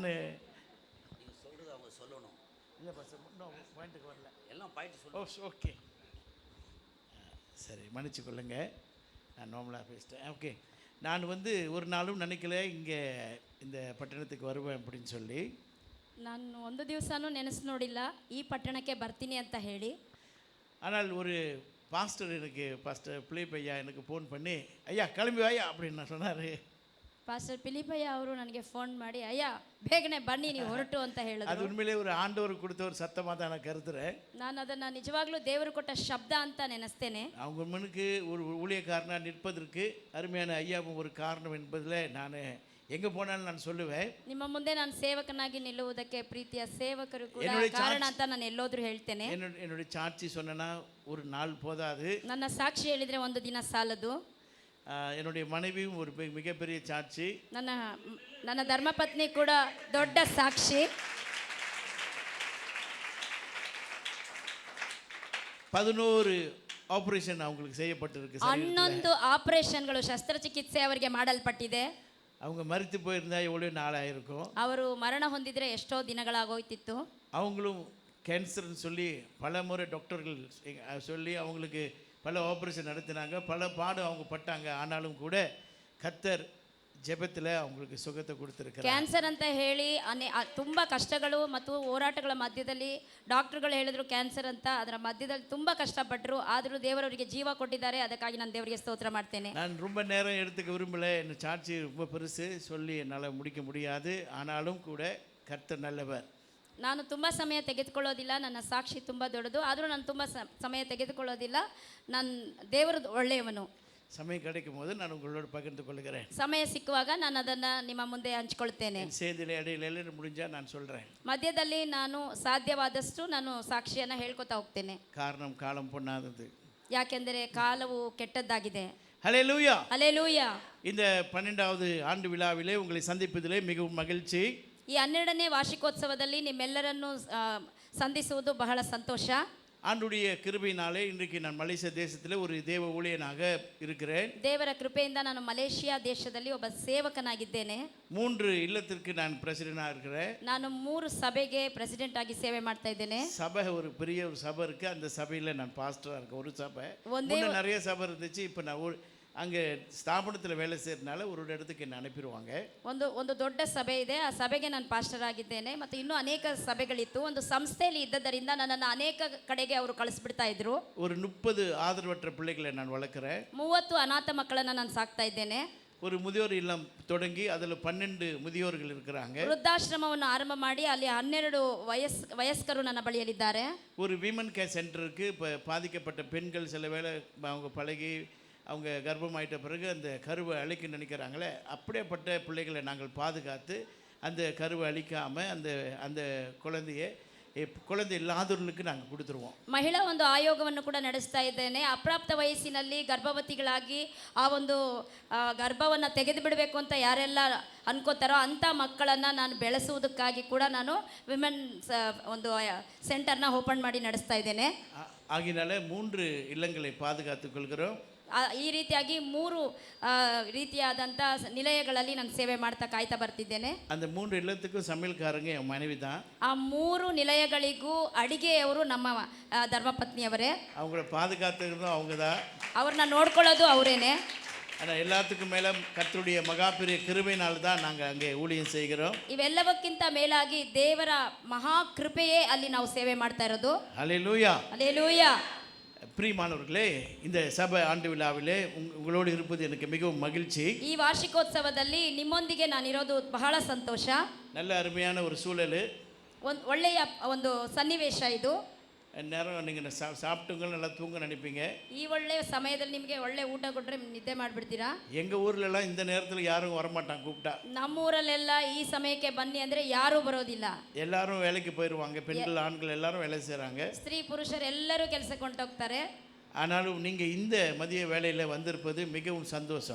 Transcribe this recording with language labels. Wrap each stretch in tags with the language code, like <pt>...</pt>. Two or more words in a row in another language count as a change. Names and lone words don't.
<ta>சொல்கிறது அவங்க சொல்லணும். இல்லை பஸ் இன்னும் பாயிண்ட்டுக்கு வரல, எல்லாம் பாயிண்ட் சொல்லு. ஓகே சரி, மன்னிச்சு கொள்ளுங்க, நான் நார்மலாக பேசிட்டேன். ஓகே, நான் ஒரு நாளும் நினைக்கல இங்கே இந்த ಪಟ್ಟಣಕ್ಕೆ வருவேன் அப்படின்னு சொல்லி.</ta> <kn>ನಾನು ಒಂದು ದಿವಸನೂ ನೆನೆಸಿ ನೋಡಿಲ್ಲ ಈ ಪಟ್ಟಣಕ್ಕೆ ಬರ್ತೀನಿ ಅಂತ ಹೇಳಿ.</kn> <ta>ஆனால் ஒரு பாஸ்டர் பிலிப்பையா எனக்கு ஃபோன் பண்ணி, ஐயா கிளம்பி வாயா அப்படின்னு நான் சொன்னார்.</ta> <kn>ಪಾಸ್ಟರ್ ಪಿಲಿಪಯ್ಯ ಅವರು ನನಗೆ ಫೋನ್ ಮಾಡಿ, ಅಯ್ಯ ಬೇಗನೆ ಬನ್ನಿ ನೀವು ಹೊರಟು ಅಂತ ಹೇಳಿದ್ರು.</kn> <ta>அது உண்மையிலே ஒரு ஆண்டவர் கொடுத்த ஒரு சத்தமாக தான் நான் கருதுறேன்.</ta> <kn>ನಾನು ಅದನ್ನು ನಿಜವಾಗ್ಲೂ ದೇವರು ಕೊಟ್ಟ ಶಬ್ದ ಅಂತ ನೆನೆಸ್ತೇನೆ.</kn> <ta>அவங்க முன்னுக்கு ஒரு ஊழியக்காரனாக நிற்பதற்கு அருமையான ஐயாவும் ஒரு காரணம் என்பதில் நான் எங்கே போனாலும் நான் சொல்லுவேன்.</ta> <kn>ನಿಮ್ಮ ಮುಂದೆ ನಾನು ಸೇವಕನಾಗಿ ನಿಲ್ಲುವುದಕ್ಕೆ ಪ್ರೀತಿಯ ಸೇವಕರು ಕೂಡ ಕಾರಣ ಅಂತ ನಾನು ಎಲ್ಲೋದ್ರೂ ಹೇಳ್ತೇನೆ.</kn> <ta>என்னுடைய சாட்சி சொன்னா ஒரு நாள் போதாது,</ta> <kn>ನನ್ನ ಸಾಕ್ಷಿ ಹೇಳಿದ್ರೆ ಒಂದು ದಿನ ಸಾಲದು.</kn> <ta>என்னுடைய மனைவியும் ஒரு மிகப்பெரிய சாட்சி,</ta> <kn>ನನ್ನ ಧರ್ಮಪತ್ನಿ ಕೂಡ ದೊಡ್ಡ ಸಾಕ್ಷಿ.</kn> <ta>11 ಆಪರೇಷನ್ அவங்களுக்கு செய்யப்பட்டிருக்கு.</ta> <kn>11 ಆಪರೇಷನ್ಗಳು ಶಸ್ತ್ರಚಿಕಿತ್ಸೆ ಅವರಿಗೆ ಮಾಡಲ್ಪಟ್ಟಿದೆ.</kn> <ta>அவங்க மரித்து போயிருந்தா எவ்வளோ நாளாயிருக்கும்.</ta> <kn>ಅವರು ಮರಣ ಹೊಂದಿದ್ರೆ ಎಷ್ಟೋ ದಿನಗಳಾಗೋಯ್ತಿತ್ತು.</kn> <ta>அவங்களும் கேன்சர்னு சொல்லி பல முறை டாக்டர்கள் சொல்லி அவங்களுக்கு பல ஆப்ரேஷன் நடத்தினாங்க, பல பாடு அவங்க பட்டாங்க. ஆனாலும் கூட கர்த்தர் ஜெபத்தில் அவங்களுக்கு சுகத்தை கொடுத்துருக்காரு.</ta> <kn>ಕ್ಯಾನ್ಸರ್ ಅಂತ ಹೇಳಿ ತುಂಬ ಕಷ್ಟಗಳು ಮತ್ತು ಹೋರಾಟಗಳ ಮಧ್ಯದಲ್ಲಿ ಡಾಕ್ಟರ್ಗಳು ಹೇಳಿದ್ರು ಕ್ಯಾನ್ಸರ್ ಅಂತ, ಅದರ ಮಧ್ಯದಲ್ಲಿ ತುಂಬ ಕಷ್ಟಪಟ್ಟರು. ಆದರೂ ದೇವರವರಿಗೆ ಜೀವ ಕೊಟ್ಟಿದ್ದಾರೆ. ಅದಕ್ಕಾಗಿ ನಾನು ದೇವರಿಗೆ ಸ್ತೋತ್ರ ಮಾಡ್ತೇನೆ.</kn> <ta>நான் ரொம்ப நேரம் எடுத்துக்க விரும்பலை, என் சாட்சி ரொம்ப பெருசு சொல்லி என்னால் முடிக்க முடியாது. ஆனாலும் கூட கர்த்தர் நல்லவர்.</ta> <kn>ನಾನು ತುಂಬ ಸಮಯ ತೆಗೆದುಕೊಳ್ಳೋದಿಲ್ಲ, ನನ್ನ ಸಾಕ್ಷಿ ತುಂಬ ದೊಡ್ಡದು, ಆದರೂ ನಾನು ತುಂಬ ಸಮಯ ತೆಗೆದುಕೊಳ್ಳೋದಿಲ್ಲ. ನಾನು ದೇವರು ಒಳ್ಳೆಯವನು.</kn> <ta>ಸಮಯ கிடைக்கும் போது நான் உங்களோட பகிர்ந்து கொள்கிறேன்.</ta> <kn>ಸಮಯ ಸಿಕ್ಕುವಾಗ ನಾನು ಅದನ್ನು ನಿಮ್ಮ ಮುಂದೆ ಹಂಚ್ಕೊಳ್ತೇನೆ. ಸೇದಿಲೆ ಅಡಿಯಲ್ಲಿ</kn> <ta>முடிஞ்சால் நான் சொல்கிறேன்.</ta> <kn>ಮಧ್ಯದಲ್ಲಿ ನಾನು ಸಾಧ್ಯವಾದಷ್ಟು ನಾನು ಸಾಕ್ಷಿಯನ್ನು ಹೇಳ್ಕೊತಾ ಹೋಗ್ತೇನೆ.</kn> <ta>காரணம் காலம் பொன்னாதது,</ta> <kn>ಯಾಕೆಂದರೆ ಕಾಲವು ಕೆಟ್ಟದ್ದಾಗಿದೆ.</kn> <ta>ஹல்லேலூயா.</ta> <kn>ಹಲ್ಲೆಲೂಯಾ.</kn> <ta>இந்த 12வது ஆண்டு விழாவிலே உங்களை சந்திப்பதிலே மிகவும் மகிழ்ச்சி.</ta> <kn>ಈ 12ನೇ ವಾರ್ಷಿಕೋತ್ಸವದಲ್ಲಿ ನಿಮ್ಮೆಲ್ಲರನ್ನು ಸಂಧಿಸುವುದು ಬಹಳ ಸಂತೋಷ.</kn> <ta>ஆண்டுடைய கிருபையினாலே இன்றைக்கு நான் மலேசியா தேசத்தில் ஒரு தேவ ஊழியனாக இருக்கிறேன்.</ta> <kn>ದೇವರ ಕೃಪೆಯಿಂದ ನಾನು ಮಲೇಷಿಯಾ ದೇಶದಲ್ಲಿ ಒಬ್ಬ ಸೇವಕನಾಗಿದ್ದೇನೆ.</kn> <ta>3 இல்லத்திற்கு நான் பிரசிடென்ட்டாக இருக்கிறேன்.</ta> <kn>ನಾನು 3 ಸಭೆಗೆ ಪ್ರೆಸಿಡೆಂಟ್ ಆಗಿ ಸೇವೆ ಮಾಡ್ತಾ ಇದ್ದೇನೆ.</kn> <ta>சபை ஒரு பெரிய ஒரு சபை இருக்குது, அந்த சபையில் நான் பாஸ்டராக இருக்கேன். ஒரு சபை முன்ன நிறைய சபை இருந்துச்சு, இப்போ நான் அங்கே ஸ்தாபனத்தில் வேலை செய்யறதுனால ஒரு இடத்துக்கு என்ன அனுப்பிடுவாங்க.</ta> <kn>ಒಂದು ದೊಡ್ಡ ಸಭೆ ಇದೆ, ಆ ಸಭೆಗೆ ನಾನು ಪಾಸ್ಟರ್ ಆಗಿದ್ದೇನೆ. ಮತ್ತು ಇನ್ನೂ ಅನೇಕ ಸಭೆಗಳಿತ್ತು. ಒಂದು ಸಂಸ್ಥೆಯಲ್ಲಿ ಇದ್ದದರಿಂದ ನನ್ನನ್ನು ಅನೇಕ ಕಡೆಗೆ ಅವರು ಕಳಿಸ್ಬಿಡ್ತಾ ಇದ್ರು.</kn> <ta>ஒரு 30 ஆதரவற்ற பிள்ளைகளை நான் வளர்க்குறேன்.</ta> <kn>30 ಅನಾಥ ಮಕ್ಕಳನ್ನು ನಾನು ಸಾಕ್ತಾ ಇದ್ದೇನೆ.</kn> <ta>ஒரு முதியோர் இல்லம் தொடங்கி அதில் 12 முதியோர்கள் இருக்கிறாங்க.</ta> <kn>ವೃದ್ಧಾಶ್ರಮವನ್ನು ಆರಂಭ ಮಾಡಿ ಅಲ್ಲಿ 12 ವಯಸ್ಕರು ನನ್ನ ಬಳಿಯಲ್ಲಿದ್ದಾರೆ.</kn> <ta>ஒரு</ta> <en>women care centre</en> <ta>இப்போ பாதிக்கப்பட்ட பெண்கள் சில வேளை அவங்க பழகி அவங்க கர்ப்பமாயிட்ட பிறகு அந்த கருவை அழிக்க நினைக்கிறாங்களே, அப்படியேப்பட்ட பிள்ளைகளை நாங்கள் பாதுகாத்து அந்த கருவை அழிக்காமல் அந்த குழந்தை இல்லாதவர்களுக்கு நாங்கள் கொடுத்துருவோம்.</ta> <kn>ಮಹಿಳಾ ಒಂದು ಆಯೋಗವನ್ನು ಕೂಡ ನಡೆಸ್ತಾ ಇದ್ದೇನೆ. ಅಪ್ರಾಪ್ತ ವಯಸ್ಸಿನಲ್ಲಿ ಗರ್ಭವತಿಗಳಾಗಿ ಆ ಒಂದು ಗರ್ಭವನ್ನು ತೆಗೆದು ಬಿಡಬೇಕು ಅಂತ ಯಾರೆಲ್ಲ ಅನ್ಕೋತಾರೋ ಅಂಥ ಮಕ್ಕಳನ್ನು ನಾನು ಬೆಳೆಸುವುದಕ್ಕಾಗಿ ಕೂಡ ನಾನು ವಿಮೆನ್ಸ್ ಒಂದು ಸೆಂಟರ್ನ ಓಪನ್ ಮಾಡಿ ನಡೆಸ್ತಾ ಇದ್ದೇನೆ.</kn> <ta>ಆಗಿನಾல 3 இல்லங்களை பாதுகாத்துக் கொள்கிறோம்.</ta> <kn>ಈ ರೀತಿಯಾಗಿ 3 ರೀತಿಯಾದಂಥ ನಿಲಯಗಳಲ್ಲಿ ನಾನು ಸೇವೆ ಮಾಡ್ತಾ ಕಾಯ್ತಾ ಬರ್ತಿದ್ದೇನೆ.</kn> <ta>அந்த 3 இல்லத்துக்கும் சமையல்காரங்க என் மனைவி தான்.</ta> <kn>ಆ 3 ನಿಲಯಗಳಿಗೂ ಅಡಿಗೆಯವರು ನಮ್ಮ ಧರ್ಮಪತ್ನಿಯವರೇ.</kn> <ta>அவங்கள பாதுகாத்துக்கிறதும் அவங்க தான்,</ta> <kn>ಅವ್ರನ್ನ ನೋಡ್ಕೊಳ್ಳೋದು ಅವರೇನೆ.</kn> <ta>ஆனால் எல்லாத்துக்கும் மேலே கர்த்தருடைய மகா பெரிய கிருபையினால் தான் நாங்கள் அங்கே ஊழியம் செய்கிறோம்.</ta> <kn>ಇವೆಲ್ಲವಕ್ಕಿಂತ ಮೇಲಾಗಿ ದೇವರ ಮಹಾ ಕೃಪೆಯೇ ಅಲ್ಲಿ ನಾವು ಸೇವೆ ಮಾಡ್ತಾ ಇರೋದು.</kn> <ta>ஹல்லேலூயா.</ta> <kn>ಹಲ್ಲೆಲೂಯಾ.</kn> <ta>பிரியமானவர்களே, இந்த சபை ஆண்டு விழாவிலே உங்களோடு இருப்பது எனக்கு மிகவும் மகிழ்ச்சி.</ta> <kn>ಈ ವಾರ್ಷಿಕೋತ್ಸವದಲ್ಲಿ ನಿಮ್ಮೊಂದಿಗೆ ನಾನಿರೋದು ಬಹಳ ಸಂತೋಷ.</kn> <ta>நல்ல அருமையான ஒரு சூழல்,</ta> <kn>ಒಳ್ಳೆಯ ಒಂದು ಸನ್ನಿವೇಶ ಇದು.</kn> <ta>நேரம் நீங்கள் சாப்பிட்டுங்க நல்லா தூங்க நினைப்பீங்க.</ta> <kn>ಈ ಒಳ್ಳೆಯ ಸಮಯದಲ್ಲಿ ನಿಮಗೆ ಒಳ್ಳೆ ಊಟ ಕೊಟ್ಟರೆ ನಿದ್ದೆ ಮಾಡಿಬಿಡ್ತೀರಾ.</kn> <ta>எங்கள் ஊர்லலாம் இந்த நேரத்தில் யாரும் வரமாட்டாங்க கூப்பிட்டா.</ta> <kn>ನಮ್ಮೂರಲ್ಲೆಲ್ಲ ಈ ಸಮಯಕ್ಕೆ ಬನ್ನಿ ಅಂದರೆ ಯಾರೂ ಬರೋದಿಲ್ಲ.</kn> <ta>எல்லாரும் வேலைக்கு போயிடுவாங்க. பெண்கள் ஆண்கள் எல்லாரும் வேலை செய்கிறாங்க.</ta> <kn>ಸ್ತ್ರೀ ಪುರುಷರು ಎಲ್ಲರೂ ಕೆಲಸಕ್ಕೆ ಹೊಂಟೋಗ್ತಾರೆ.</kn> <ta>ஆனாலும் நீங்கள் இந்த மதிய வேளையில் வந்திருப்பது மிகவும் சந்தோஷம்.</ta>